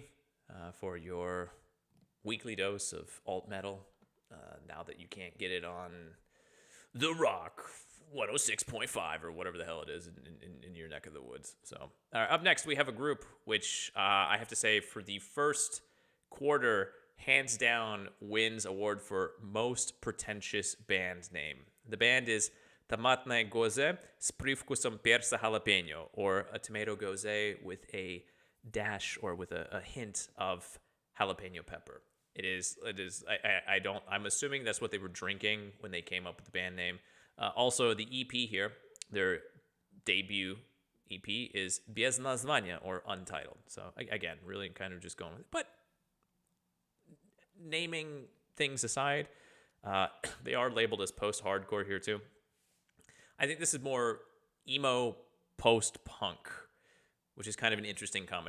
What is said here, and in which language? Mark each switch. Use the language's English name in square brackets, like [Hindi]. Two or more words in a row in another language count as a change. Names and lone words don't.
[English] For your weekly dose of alt metal, now that you can't get it on The Rock 106.5 or whatever the hell it is in your neck of the woods. So, up next we have a group which I have to say for the first quarter, hands down wins award for most pretentious band name. The band is tоматное гозе с привкусом перца халапеньо, or a tomato goze with a dash or with a hint of jalapeno pepper. I'm assuming that's what they were drinking when they came up with the band name. Also, the EP here, their debut EP, is без названия, or untitled. So again, really kind of just going with it. But naming things aside, they are labeled as post-hardcore here too. I think this is more emo post-punk, which is kind of an interesting combination.